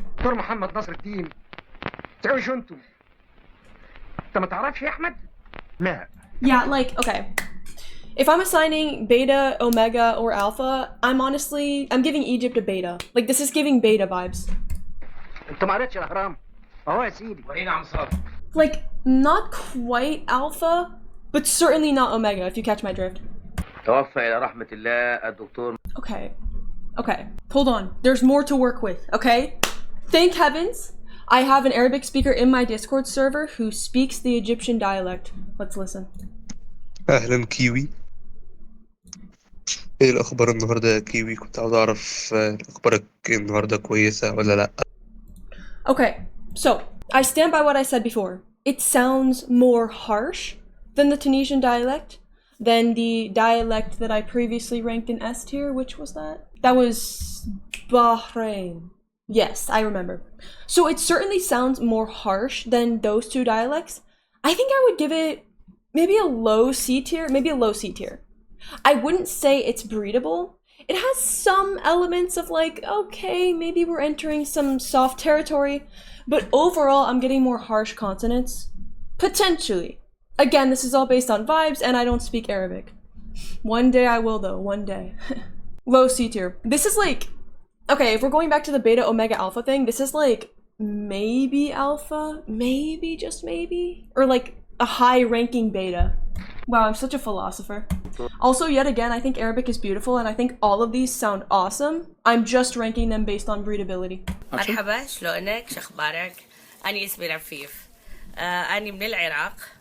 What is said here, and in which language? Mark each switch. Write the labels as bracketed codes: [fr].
[ar] دكتور محمد نصر الدين تعيشوا انتم انت ما تعرفش يا احمد؟ لا. [en] Yeah, like, okay. If I'm assigning beta, omega, or alpha, I'm giving Egypt a beta. Like, this is giving beta vibes. [ar] انت ما قريتش الاهرام؟ اهو يا سيدي. ورينا عم صار. [en] Like, not quite alpha, but certainly not omega, if you catch my drift. [ar] توفى إلى رحمة الله الدكتور. [en] Okay, hold on. There's more to work with, okay? Thank heavens, I have an Arabic speaker in my Discord server who speaks the Egyptian dialect. Let's listen. [ar] أهلا كيوي. إيه الأخبار النهاردة يا كيوي؟ كنت عاوز أعرف أخبارك النهاردة كويسة ولا لأ؟ [en] Okay, so I stand by what I said before. It sounds more harsh than the Tunisian dialect, than the dialect that I previously ranked in S tier. Which was that? That was Bahrain. Yes, I remember. So it certainly sounds more harsh than those two dialects. I think I would give it maybe a low C tier, I wouldn't say it's breedable. It has some elements of like, okay, maybe we're entering some soft territory, but overall I'm getting more harsh consonants. Potentially. Again, this is all based on vibes and I don't speak Arabic. One day I will though, one day. Low C tier. This is like, okay, if we're going back to the beta, omega, alpha thing, this is like maybe alpha, maybe, just maybe, or like a high ranking beta. Wow, I'm such a philosopher. Also, yet again, I think Arabic is beautiful and I think all of these sound awesome. I'm just ranking them based on breedability. [ar] مرحبا شلونك شخبارك أنا اسمي رفيف أنا من العراق